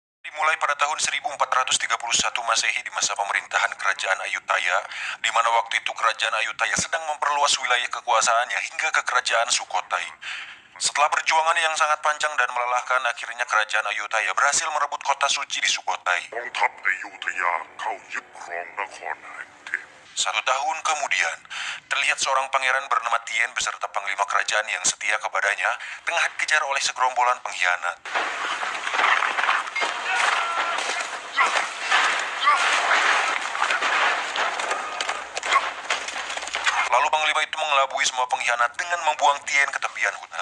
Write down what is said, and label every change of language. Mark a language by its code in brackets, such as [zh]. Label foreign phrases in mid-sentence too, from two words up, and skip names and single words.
[id] dimulai pada tahun 1431 Masehi di masa pemerintahan Kerajaan Ayutthaya, di mana waktu itu Kerajaan Ayutthaya sedang memperluas wilayah kekuasaannya hingga ke Kerajaan Sukhothai. Setelah perjuangan yang sangat panjang dan melelahkan, akhirnya Kerajaan Ayutthaya berhasil merebut kota suci di Sukhothai. [th] กองทัพอยุธยาเข้ายึดครองนครแห่งเทพ [id] 1 tahun kemudian, terlihat seorang pangeran bernama Tien beserta panglima kerajaan yang setia kepadanya tengah dikejar oleh segerombolan pengkhianat. Lalu panglima itu mengelabui semua pengkhianat dengan membuang Tien ke tepian hutan.